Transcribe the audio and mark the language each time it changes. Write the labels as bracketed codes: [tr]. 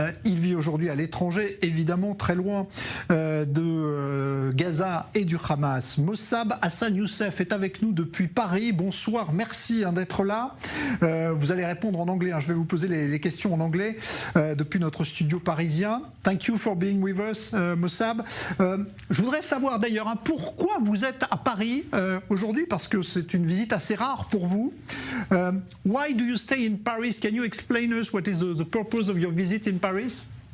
[fr] Il vit aujourd'hui à l'étranger, évidemment très loin de Gaza et du Hamas. Mossab Hassan Youssef est avec nous depuis Paris. Bonsoir, merci d'être là. Vous allez répondre en anglais, je vais vous poser les questions en anglais depuis notre studio parisien. [en] Thank you for being with us, Mossab. [fr] Je voudrais savoir d'ailleurs pourquoi vous êtes à Paris aujourd'hui, parce que c'est une visite assez rare pour vous. [en] Why do you stay in Paris? Can you explain us what is the purpose of your visit in Paris?